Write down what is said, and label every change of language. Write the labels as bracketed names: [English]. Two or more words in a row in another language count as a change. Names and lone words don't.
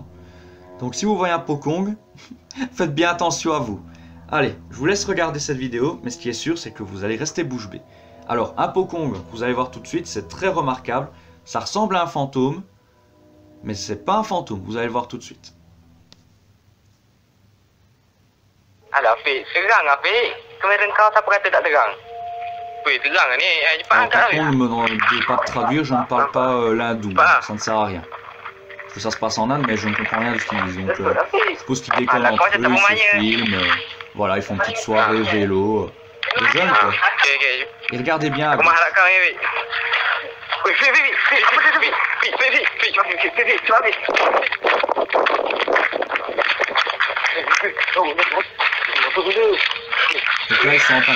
[French] Donc, si vous voyez un Pokong, faites bien attention à vous. Allez, je vous laisse regarder cette vidéo, mais ce qui est sûr, c'est que vous allez rester bouche bée. Alors, un Pokong, vous allez voir tout de suite, c'est très remarquable. Ça ressemble à un fantôme, mais c'est pas un fantôme, vous allez le voir tout de suite. [Malay] Halo, Fi. Tegang, Fi. Kemarin kau siapa kata tak tegang? [French] Alors, par contre, ne me demandez pas de traduire, je ne parle pas l'hindou, ça ne sert à rien. Parce que ça se passe en Inde, mais je ne comprends rien de ce qu'ils disent. Donc, je suppose qu'ils déconnent entre eux, ils se filment, voilà, ils font une petite soirée vélo. Les jeunes, quoi. Et regardez bien à gauche. Donc là, ils sont en panique.